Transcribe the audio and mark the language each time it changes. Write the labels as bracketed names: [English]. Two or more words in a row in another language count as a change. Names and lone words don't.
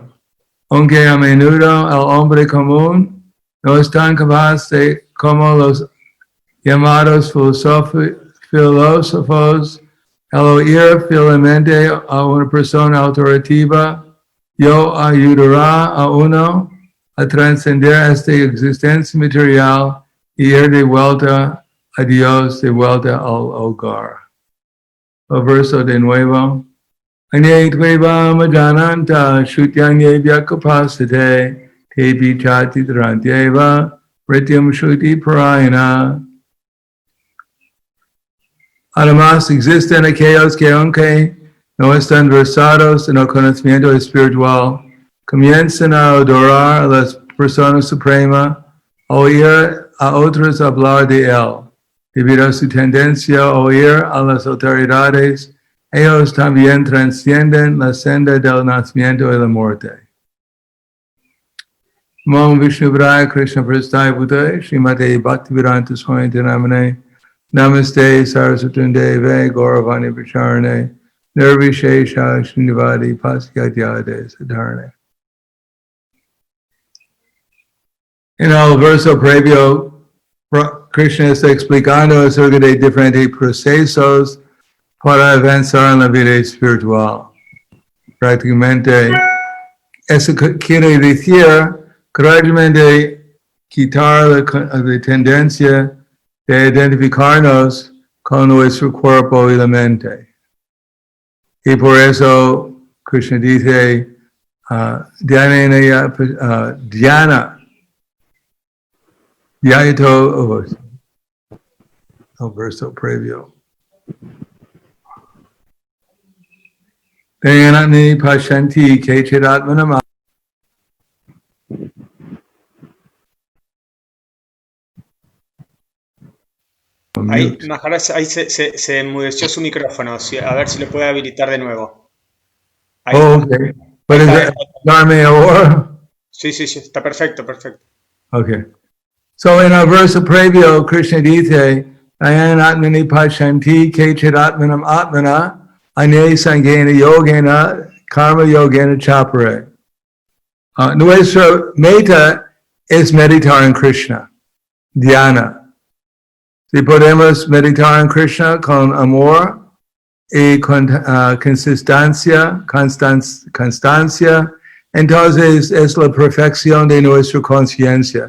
[Spanish] Aunque a menudo el hombre común no es tan capaz como los llamados filósofos, al oír fielmente a una persona autoritativa, ayudará a uno a trascender esta existencia material y ir de vuelta a Dios, de vuelta al hogar. El verso de nuevo. [Sanskrit] Anye tveva majananta shutyanye vyakupasate tepi chati drantyeva rityam shuti parayana. [Spanish] Además, existen aquellos que aunque no están versados en el conocimiento espiritual, comienzan a adorar a las persona suprema, oír a otros hablar de él. Debido a su tendencia a oír a las autoridades, ellos también trascienden la senda del nacimiento y la muerte. [Sanskrit] Namo Vishnuvaya Krishna Prasthaya Bhutaya Srimate Bhaktivedanta Swami Namane Namaste Saraswati Deve Gauravani Pracharane Nirvishesha Srinivadi Pasyadyade Sadharane. [Spanish] En el verso previo, Krishna está explicando acerca de diferentes procesos para avanzar en la vida espiritual. Prácticamente, eso quiere decir gradualmente quitar la tendencia de identificarnos con nuestro cuerpo y la mente. Y por eso Krishna dice, Dhyana, Yaito, el verso previo. [Sanskrit] Dayanatni pashanti kechidatmanam. [Spanish] Ahí, Maharaj, ahí se enmudeció su micrófono. A ver si lo puede habilitar de nuevo. Ahí está. Okay. ¿Puedes darme ahora? Sí, está perfecto. [English] Okay. So in our verse [Spanish] previo, Krishna dice, [Sanskrit] Ayanatmani pashanti kechidatmanam atmana ane sangena yogena karma yogena chapare. [Spanish] Nuestra meta es meditar en Krishna, dhyana. Si podemos meditar en Krishna con amor y con constancia, entonces es la perfección de nuestra conciencia.